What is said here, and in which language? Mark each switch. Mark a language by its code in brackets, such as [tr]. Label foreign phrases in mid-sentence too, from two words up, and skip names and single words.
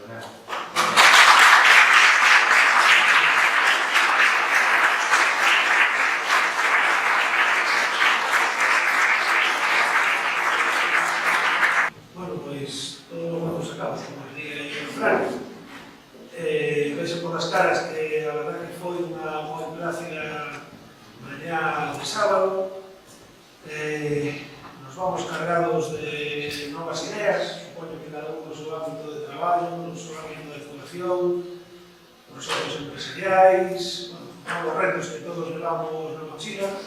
[es] Bueno, pues todos los buenos sacados, como diría Fran. [gl] Vese por las caras que a verdad que foi unha moi plácida mañá de sábado. Nos vamos cargados de novas ideas, supoño que cada un no seu ámbito de traballo, no seu ámbito de actuación, proxectos empresariais, novos retos que todos levamos na mochila.